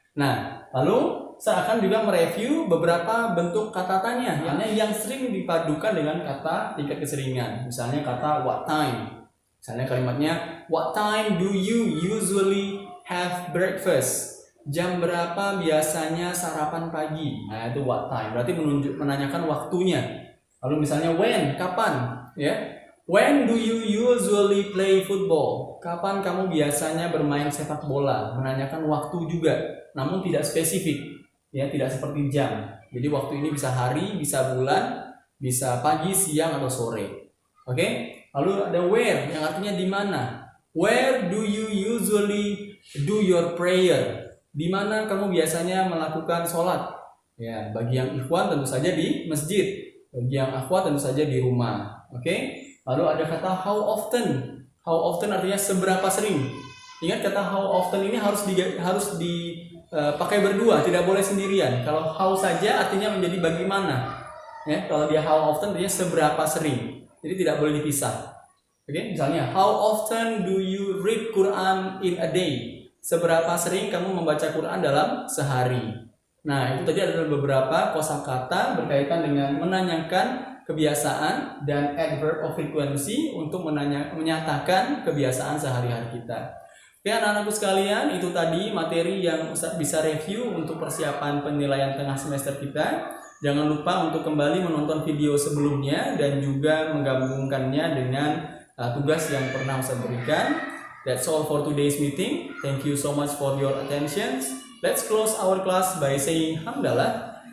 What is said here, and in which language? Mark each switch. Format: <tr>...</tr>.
<id>Nah, lalu saya akan juga mereview beberapa bentuk kata tanya yang sering dipadukan dengan kata tingkat keseringan. Misalnya kata</id> <en>what time.</en> <id>Misalnya kalimatnya</id> <en>what time do you usually have breakfast?</en> <id>Jam berapa biasanya sarapan pagi? Nah, itu what time. Berarti menanyakan waktunya. Lalu misalnya when, kapan, ya?</id> <en>When do you usually play football?</en> <id>Kapan kamu biasanya bermain sepak bola? Menanyakan waktu juga, namun tidak spesifik, ya, tidak seperti jam. Jadi waktu ini bisa hari, bisa bulan, bisa pagi, siang atau sore. Oke? Lalu ada where yang artinya di mana.</id> <en>Where do you usually do your prayer?</en> <id>Di mana kamu biasanya melakukan sholat? Ya, bagi yang ikhwan tentu saja di masjid. Bagi yang akhwat tentu saja di rumah. Oke? Lalu ada kata how often. How often artinya seberapa sering. Ingat kata how often ini harus dipakai berdua, tidak boleh sendirian. Kalau how saja artinya menjadi bagaimana. Ya, kalau dia how often artinya seberapa sering. Jadi tidak boleh dipisah. Oke, misalnya</id> <en>how often do you read Quran in a day?</en> <id>Seberapa sering kamu membaca Quran dalam sehari? Nah, itu tadi adalah beberapa kosakata berkaitan dengan menanyakan kebiasaan dan adverb of frequency untuk menyatakan kebiasaan sehari-hari kita. Oke, anak-anakku sekalian, itu tadi materi yang Ustaz bisa review untuk persiapan penilaian tengah semester kita. Jangan lupa untuk kembali menonton video sebelumnya dan juga menggabungkannya dengan tugas yang pernah Ustaz berikan.</id> <en>That's all for today's meeting. Thank you so much for your attention. Let's close our class by saying hamdalah.</en>